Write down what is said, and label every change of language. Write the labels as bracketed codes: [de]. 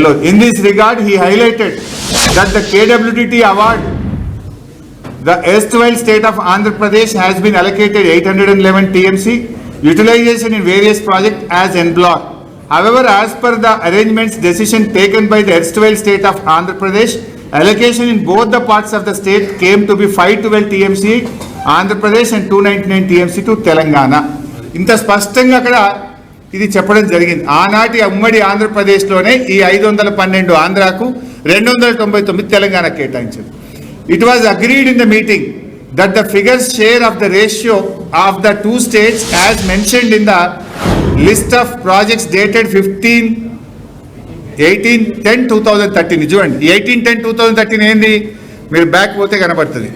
[en] In this regard, he highlighted that the KWDT award, the erstwhile state of Andhra Pradesh has been allocated 811 TMC utilization in various projects as en bloc. However, as per the arrangements decision taken by the erstwhile state of Andhra Pradesh, allocation in both the parts of the state came to be 512 TMC Andhra Pradesh and 299 TMC to Telangana. [te] ఇంత స్పష్టంగా అక్కడ ఇది చెప్పడం జరిగింది. ఆనాటి ఉమ్మడి ఆంధ్రప్రదేశ్లోనే ఈ 512 ఆంధ్రాకు 299 తెలంగాణ కేటాయించారు. [en] It was agreed in the meeting that the figures share of the ratio of the two states as mentioned in the list of projects dated 18-10-2013 [te] చూడండి. 18-10-2013 ఏంది? మీరు బ్యాక్ పోతే కనబడుతుంది.